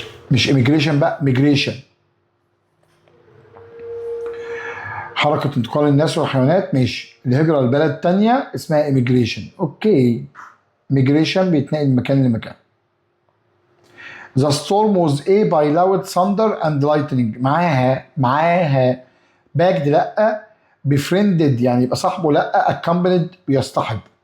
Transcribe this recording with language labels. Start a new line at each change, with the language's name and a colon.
Arabic: مش immigration بقى، migration، حركة انتقال الناس والحيوانات. ماشي، الهجرة لبلد تانية اسمها immigration. اوكي، migration بيتنقل من مكان لمكان.
English: The storm was a by loud thunder and lightning.
Arabic: معاها backed لأ، befriended يعني يبقى صاحبه لأ، accompanied بيصطحب.